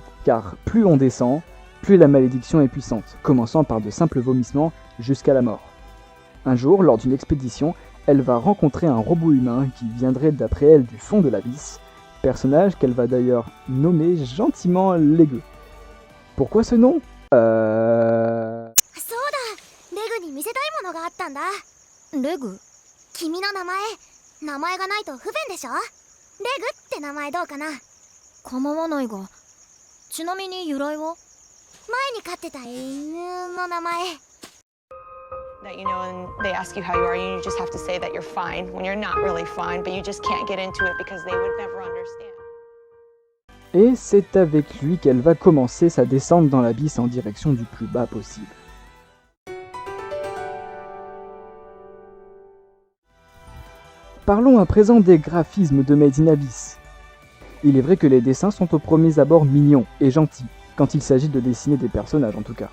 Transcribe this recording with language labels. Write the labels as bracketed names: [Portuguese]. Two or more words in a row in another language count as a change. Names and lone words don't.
[French] Car plus on descend, plus la malédiction est puissante, commençant par de simples vomissements jusqu'à la mort. Un jour, lors d'une expédition, elle va rencontrer un robot humain qui viendrait d'après elle du fond de l'abysse, personnage qu'elle va d'ailleurs nommer gentiment Legu. Pourquoi ce nom [Japanese] Legu 君の名前がないと不便でしょ。レグって名前どうかな。構わないが。ちなみに由来は？前に飼ってた犬の名前。 [English] That you know, and they ask you how you are, and you just have to say that you're fine when you're not really fine, but you just can't get into it because they would never understand. [French] Et c'est avec lui qu'elle va commencer sa descente dans l'abysse en direction du plus bas possible. Parlons à présent des graphismes de Made in Abyss. Il est vrai que les dessins sont au premier abord mignons et gentils, quand il s'agit de dessiner des personnages en tout cas.